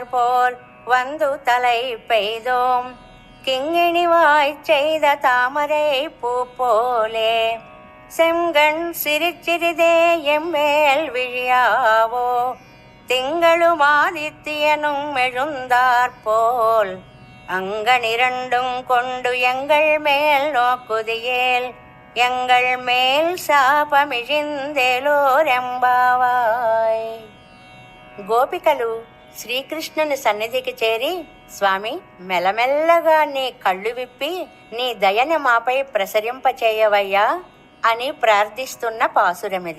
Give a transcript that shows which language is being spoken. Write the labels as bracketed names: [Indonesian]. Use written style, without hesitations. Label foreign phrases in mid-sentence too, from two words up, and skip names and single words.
[Tamil] போல் வந்து தலை பெய்தோம் கிங்கிணிவாய் செய்த தாமரை பூ போலே செங்கண் சிரிச்சிறிதே எம்மேல் விழியாவோ திங்களும் ஆதித்யனும் எழுந்தாற்போல் அங்கனிரண்டும் கொண்டு எங்கள் மேல் நோக்குதியேல் எங்கள் மேல் శాపమిజిందేలోరెంబావాయ్. [Telugu] గోపికలు శ్రీకృష్ణుని సన్నిధికి చేరి, స్వామి, మెల్లమెల్లగా నీ కళ్ళు విప్పి నీ దయని మాపై ప్రసరింపచేయవయ్యా అని ప్రార్థిస్తున్న పాసురమిది.